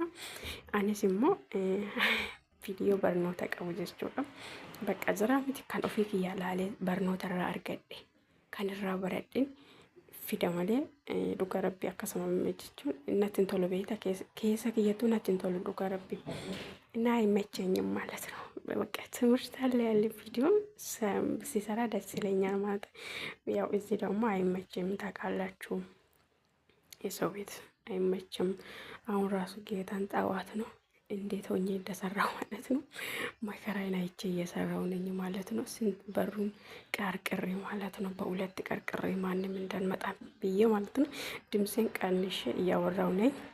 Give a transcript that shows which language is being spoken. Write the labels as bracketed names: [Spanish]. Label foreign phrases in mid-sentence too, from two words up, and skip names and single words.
[Oromo] Anis immoo viidiyoo barnoota qabu jechuudha. Bakka jira miti kan ofii kiyyaa laalee barnoota irraa argadhe kan irraa baradhin fida malee dhugaa rabbii akkasuma jechuun natti tolu beekta keessa kiyyatu natti tolu dhugaa rabbii [Amharic] እና አይመቸኝም ማለት ነው። በቃ ትምህርት አለ ያለ ቪዲዮ ሲሰራ ደስ ይለኛል ማለት ያው እዚህ ደግሞ አይመቸኝም ታውቃላችሁ። የሰው ቤት አይመችም። አሁን ራሱ ጌታን ጠዋት ነው እንዴት ሆኜ እንደሰራው ማለት ነው። መከራዬን አይቼ እየሰራው ነኝ ማለት ነው። ስንት በሩን ቀርቅሬ ማለት ነው። በሁለት ቀርቅሬ ማንም እንዳንመጣ ብዬ ማለት ነው። ድምጼን ቀንሼ እያወራው ነኝ